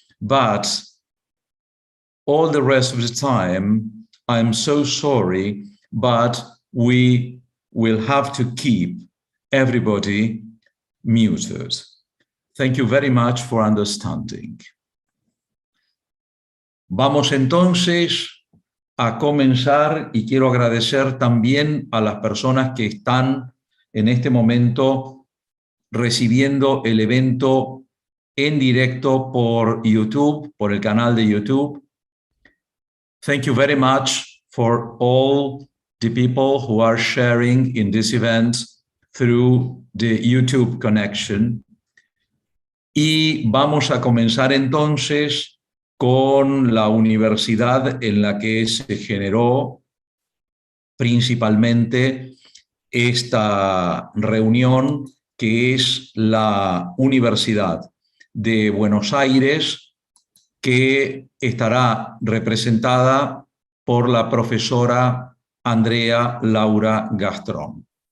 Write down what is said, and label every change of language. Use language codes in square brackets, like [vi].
[en] But all the rest of the time, I'm so sorry, but we will have to keep everybody muted. Thank you very much for understanding. [es] Vamos entonces a comenzar y quiero agradecer también a las personas que están en este momento recibiendo el evento en directo por YouTube, por el canal de YouTube. [en] Thank you very much for all the people who are sharing in this event through the YouTube connection. [es] Y vamos a comenzar entonces con la universidad en la que se generó principalmente esta reunión, que es la Universidad de Buenos Aires, que estará representada por la profesora Andrea Laura Gastrón.